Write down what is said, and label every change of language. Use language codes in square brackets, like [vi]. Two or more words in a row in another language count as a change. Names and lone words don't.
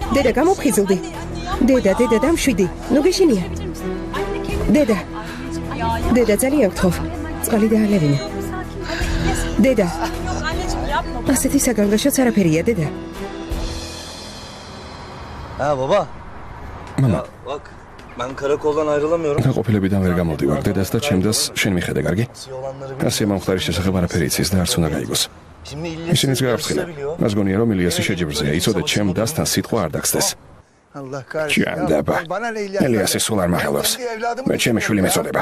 [ka] დედა გამოფხიზლდი. დედა დამშვიდი. ნუ გეშინია. დედა ძალიან გთხოვ. წყალი დაალევინე. დედა. ასეთი საგანგაშოც არაფერია, დედა. [tr] Baba. Mama. Bak, ben karakoldan ayrılamıyorum. [ka] გაყოფილებიდან ვერ გამოვდივარ. დედას და ჩემდას შენ მიხედე, კარგი? ასე მომხდარის შესახებ არაფერი იცის და არც უნდა გაიგოს. ისინიც გააფრთხილა. მას გონია რომ ილიასი შეჯიბრზეა. იცოდე ჩემ დასთან სიტყვა არ დაგსდეს. ჭანდაბა. ილიასი სულ არ მახელობს. მე ჩემი შვილი მეწოდება.